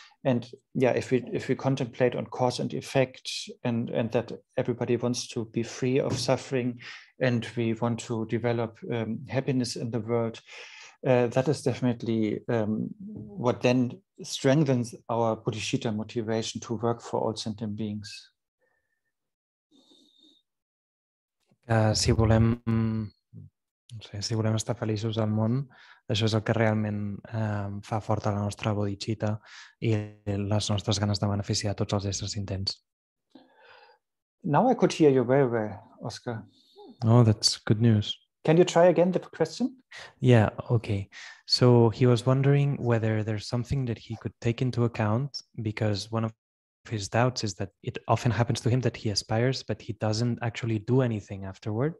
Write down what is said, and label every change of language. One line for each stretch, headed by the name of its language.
English: And yeah, if we contemplate on cause and effect and that everybody wants to be free of suffering and we want to develop happiness in the world, that is definitely what then strengthens our bodhisattva motivation to work for all sentient beings.
Catalan: Si volem, no sé, si volem estar feliços al món, això és el que realment fa forta la nostra bodhicitta i les nostres ganes de beneficiar tots els éssers intents.
English: Now I could hear you very well, Oscar. Oh, that's good news. Can you try again the question? Yeah, okay. So he was wondering whether there's something that he could take into account, because one of his doubts is that it often happens to him that he aspires, but he doesn't actually do anything afterwards.